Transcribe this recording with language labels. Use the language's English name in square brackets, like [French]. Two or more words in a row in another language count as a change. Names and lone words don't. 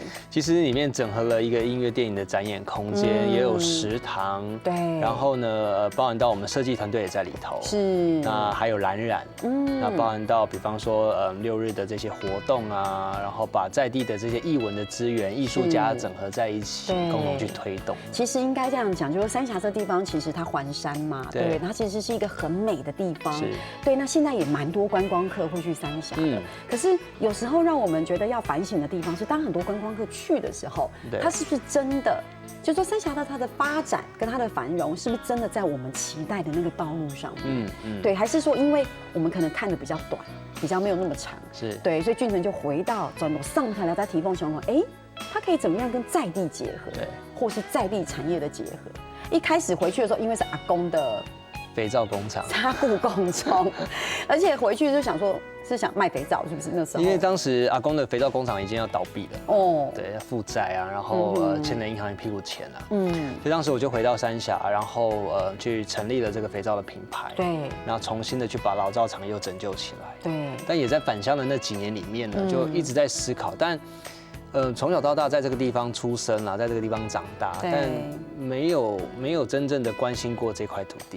[Chinese] 其實裡面整合了一個音樂電影的展演空間，也有食堂，對，然後呢，包含到我們設計團隊也在裡頭，是，那還有藍染，那包含到比方說6日的這些活動啊，然後把在地的這些藝文的資源、藝術家整合在一起，共同去推動。其實應該這樣講，就是三峽這地方其實它環山嘛，對，它其實是一個很美的地方。對，那現在也蠻多觀光客會去三峽的，可是有時候讓我們覺得要反省的地方是，當很多觀光客去的時候，它是不是真的，就是說三峽的它的發展跟它的繁榮，是不是真的在我們期待的那個道路上面？對，還是說因為我們可能看得比較短，比較沒有那麼長，是對，所以俊成就回到轉到上海來再提供相關，它可以怎麼樣跟在地結合，或是在地產業的結合？一開始回去的時候，因為是阿公的肥皂工廠，紗布工廠，而且回去就想說，是想賣肥皂，是不是那時候？因為當時阿公的肥皂工廠已經要倒閉了，哦，對，要負債啊，然後欠了銀行一屁股錢啊，所以當時我就回到三峽，然後去成立了這個肥皂的品牌，對，然後重新的去把老皂廠又拯救起來，對，但也在返鄉的那幾年裡面呢，就一直在思考，但從小到大在這個地方出生啦，在這個地方長大，但沒有真正的關心過這塊土地。